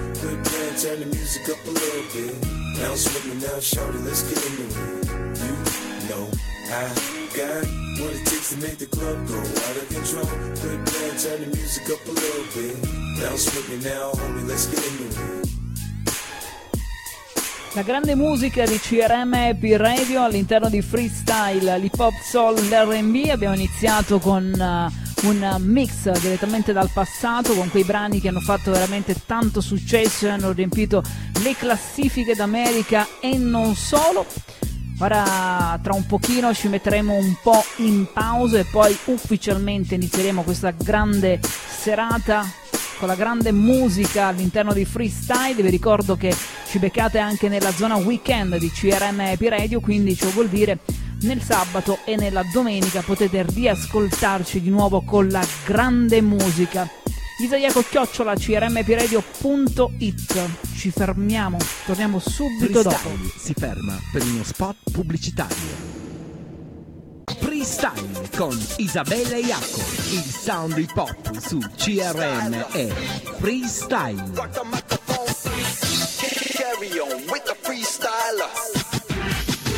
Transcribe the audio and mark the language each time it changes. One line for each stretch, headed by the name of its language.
English: Quit playing, turn the music up a little bit. Bounce with me now, shawty, let's get into it. You know I got what it takes to make the club go out of control. Quit playing, turn the music up a little bit. Bounce with me now, homie, let's get into it.
Italian: La grande musica di CRM Happy Radio all'interno di Freestyle, l'hip hop, soul, l'R&B. Abbiamo iniziato con un mix direttamente dal passato, con quei brani che hanno fatto veramente tanto successo e hanno riempito le classifiche d'America e non solo. Ora tra un pochino ci metteremo un po' in pausa e poi ufficialmente inizieremo questa grande serata con la grande musica all'interno di Freestyle. Vi ricordo che ci beccate anche nella zona weekend di CRM Happy Radio, quindi ciò vuol dire nel sabato e nella domenica potete riascoltarci di nuovo con la grande musica. isaiaco@crmpiradio.it. Ci fermiamo, torniamo subito Freestyle dopo. Freestyle si ferma per uno spot pubblicitario. Freestyle con Isabella Iacco, il sound hip hop su CRM è Freestyle.
English: Carry on with the freestyler.